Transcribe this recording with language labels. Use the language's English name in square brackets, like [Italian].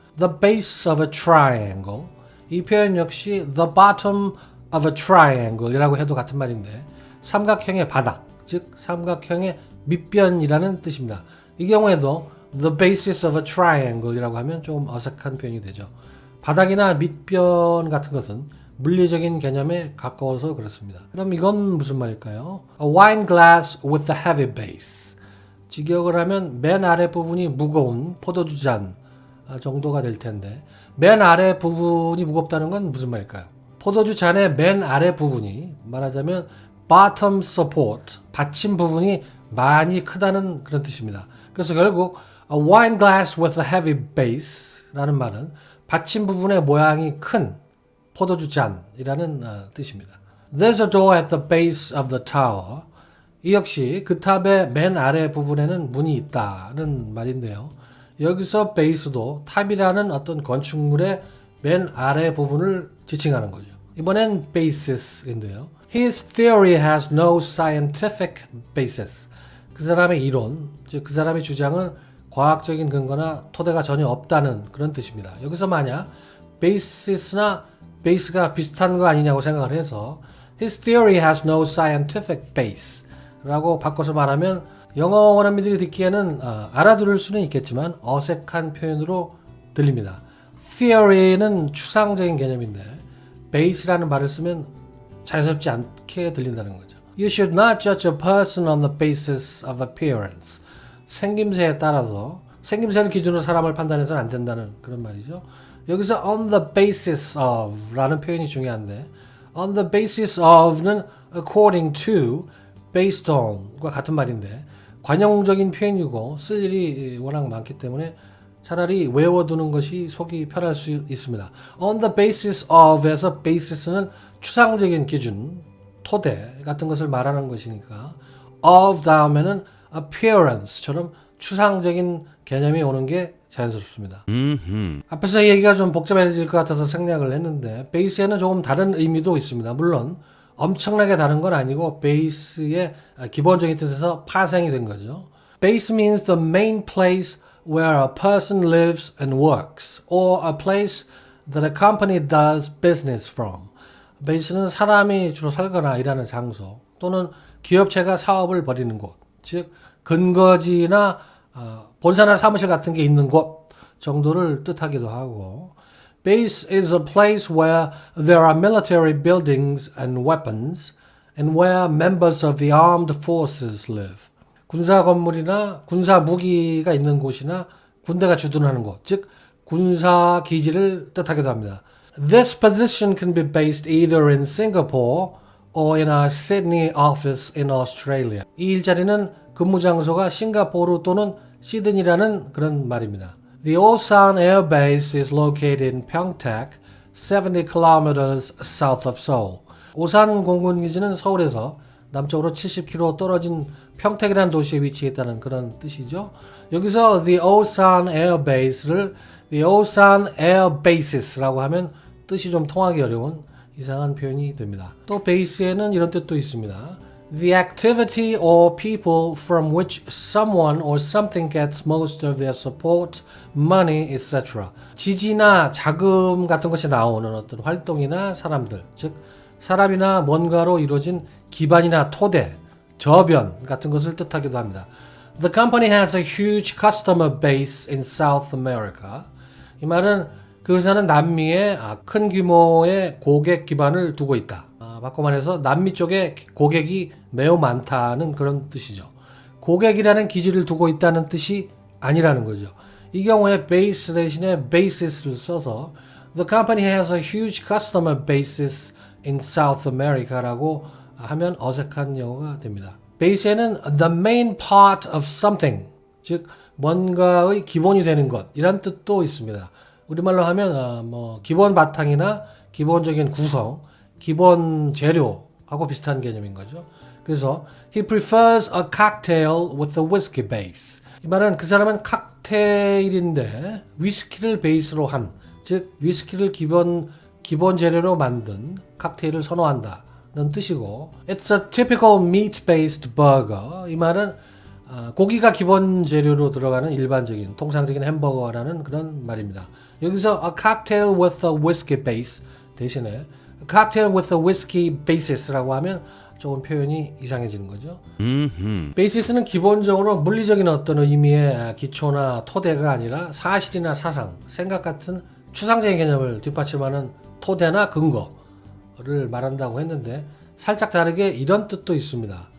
[English] The base of a triangle, [Korean] 이 표현 역시 [English] the bottom of a triangle [Korean] 이라고 해도 같은 말인데 삼각형의 바닥, 즉 삼각형의 밑변이라는 뜻입니다. 이 경우에도 [English] the basis of a triangle [Korean] 이라고 하면 좀 어색한 표현이 되죠. 바닥이나 밑변 같은 것은 물리적인 개념에 가까워서 그렇습니다. 그럼 이건 무슨 말일까요? [English] A wine glass with a heavy base. [Korean] 직역을 하면 맨 아래 부분이 무거운 포도주 잔 정도가 될 텐데 맨 아래 부분이 무겁다는 건 무슨 말일까요? 포도주 잔의 맨 아래 부분이 말하자면 [English] bottom support, [Korean] 받침 부분이 많이 크다는 그런 뜻입니다. 그래서 결국 [English] a wine glass with a heavy base [Korean] 라는 말은 받침 부분의 모양이 큰 포도주 잔이라는 뜻입니다. [English] There's a door at the base of the tower. [Korean] 이 역시 그 탑의 맨 아래 부분에는 문이 있다는 말인데요. 여기서 base도 탑이라는 어떤 건축물의 맨 아래 부분을 지칭하는 거죠. 이번엔 basis인데요. [English] His theory has no scientific basis. [Korean] 그 사람의 이론, 즉 그 사람의 주장은 과학적인 근거나 토대가 전혀 없다는 그런 뜻입니다. 여기서 만약 basis나 base가 비슷한 거 아니냐고 생각을 해서 [English] His theory has no scientific base [Korean] 라고 바꿔서 말하면 영어 원어민들이 듣기에는 알아들을 수는 있겠지만 어색한 표현으로 들립니다. Theory는 추상적인 개념인데 base라는 말을 쓰면 자연스럽지 않게 들린다는 거죠. [English] You should not judge a person on the basis of appearance. [Korean] 생김새에 따라서 생김새를 기준으로 사람을 판단해서는 안 된다는 그런 말이죠. 여기서 [English] on the basis of [Korean] 라는 표현이 중요한데 on the basis of는 [English] according to, based on [Korean] 과 같은 말인데 관용적인 표현이고 쓸 일이 워낙 많기 때문에 차라리 외워두는 것이 속이 편할 수 있습니다. [English] On the basis of [Korean] 에서 basis는 추상적인 기준, 토대 같은 것을 말하는 것이니까 of 다음에는 appearance처럼 추상적인 개념이 오는 게 자연스럽습니다. 앞에서 얘기가 좀 복잡해질 것 같아서 생략을 했는데 base에는 조금 다른 의미도 있습니다. 물론 엄청나게 다른 건 아니고 base의 기본적인 뜻에서 파생이 된 거죠. [English] Base means the main place where a person lives and works, or a place that a company does business from. [Korean] base는 사람이 주로 살거나 일하는 장소 또는 기업체가 사업을 벌이는 곳, 즉 근거지나 본사나 사무실 같은 게 있는 곳 정도를 뜻하기도 하고 [English] Base is a place where there are military buildings and weapons and where members of the armed forces live. [Korean] 군사 건물이나 군사 무기가 있는 곳이나 군대가 주둔하는 곳, 즉 군사 기지를 뜻하기도 합니다. [English] This position can be based either in Singapore or in our Sydney office in Australia. [Korean] 이 일자리는 근무 장소가 싱가포르 또는 시드니라는 그런 말입니다. [English] The Osan Air Base is located in Pyeongtaek, 70 kilometers south of Seoul. [Korean] 오산 공군기지는 서울에서 남쪽으로 70km 떨어진 평택이라는 도시에 위치해 있다는 그런 뜻이죠. 여기서 [English] the Osan Air Base [Korean] 를 [English] the Osan Air Bases [Korean] 라고 하면 뜻이 좀 통하기 어려운 이상한 표현이 됩니다. 또 base에는 이런 뜻도 있습니다. [English] The activity or people from which someone or something gets most of their support, money, etc. [Korean] 지지나 자금 같은 것이 나오는 어떤 활동이나 사람들, 즉 사람이나 뭔가로 이루어진 기반이나 토대, 저변 같은 것을 뜻하기도 합니다. [English] The company has a huge customer base in South America. [Korean] 이 말은 그 회사는 남미에 큰 규모의 고객 기반을 두고 있다. 바꿔 말해서 남미 쪽에 고객이 매우 많다는 그런 뜻이죠. 고객이라는 기지를 두고 있다는 뜻이 아니라는 거죠. 이 경우에 base 대신에 basis를 써서 [English] The company has a huge customer basis in South America [Korean] 라고 하면 어색한 영어가 됩니다. base에는 [English] the main part of something, [Korean] 즉 뭔가의 기본이 되는 것 이란 뜻도 있습니다. 우리말로 하면 기본 바탕이나 기본적인 구성, 기본 재료하고 비슷한 개념인 거죠. 그래서 [English] he prefers a cocktail with a whiskey base. [Korean] 이 말은 그 사람은 칵테일인데 위스키를 베이스로 한, 즉 위스키를 기본 재료로 만든 칵테일을 선호한다는 뜻이고, [English] It's a typical meat-based burger. [Korean] 이 말은 고기가 기본 재료로 들어가는 일반적인 통상적인 햄버거라는 그런 말입니다. 여기서 [English] a cocktail with a whiskey base [Korean] 대신에 [English] a cocktail with a whiskey basis [Korean] 라고 하면 조금 표현이 이상해지는 거죠. 베이시스는 기본적으로 물리적인 어떤 의미의 기초나 토대가 아니라 사실이나 사상, 생각 같은 추상적인 개념을 뒷받침하는 토대나 근거를 말한다고 했는데, 살짝 다르게 이런 뜻도 있습니다.